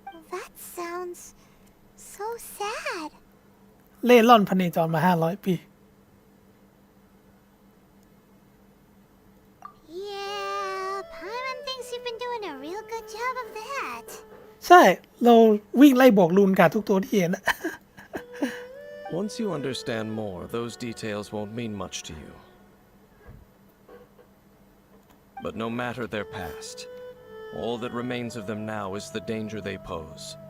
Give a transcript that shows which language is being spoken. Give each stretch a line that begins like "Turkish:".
English: That sounds so sad.
Thai: เล่ร่อนพเนจรมา500 ปี
English: Yeah, Paimon thinks you've been doing a real good job of that.
Thai: ใช่ เราวิ่งไล่บอกลูนกาทุกตัวที่เห็น
English: Once you understand more, those details won't mean much to you. But no matter their past, all that remains of them now is the danger they pose.